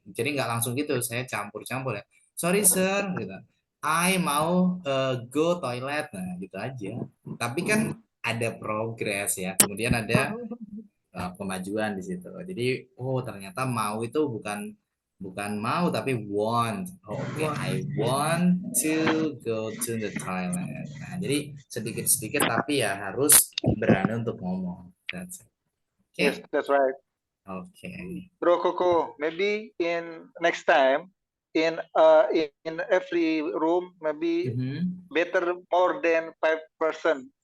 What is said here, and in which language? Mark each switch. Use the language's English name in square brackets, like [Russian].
[Indonesian] Jadi nggak langsung gitu, saya campur-campur ya. [English] Sorry sir, [Indonesian] gitu. I mau go toilet, nah gitu aja. Tapi kan ada progres ya, kemudian ada kemajuan di situ. Jadi, ternyata mau itu bukan mau tapi want. [English] Oke, I want to go to the toilet. [Indonesian] Nah, jadi sedikit-sedikit tapi ya harus berani untuk ngomong. [English] That's it. Okay. Yes, that's right. Okay. Bro Koko, maybe in next time in every room maybe better more than 5%.